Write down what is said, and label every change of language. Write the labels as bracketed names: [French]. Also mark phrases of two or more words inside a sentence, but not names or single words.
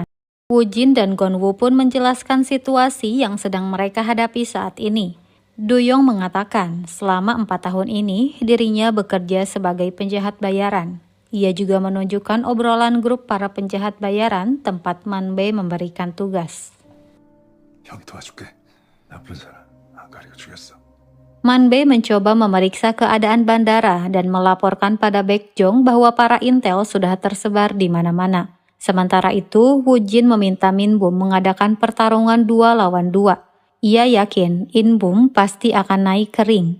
[Indonesian] Woojin dan Gonwoo pun menjelaskan situasi yang sedang mereka hadapi saat ini. Duyong mengatakan selama 4 tahun ini dirinya bekerja sebagai penjahat bayaran. Ia juga menunjukkan obrolan grup para penjahat bayaran tempat Manbe memberikan tugas. [Korean] 형이 도와줄게. 나쁜 사람 안 가리고 죽였어. [Indonesian] Manbe mencoba memeriksa keadaan bandara dan melaporkan pada Baekjong bahwa para intel sudah tersebar di mana-mana. Sementara itu, Woojin meminta Min-bum mengadakan pertarungan 2 lawan 2. Ia yakin In-bum pasti akan naik ke ring.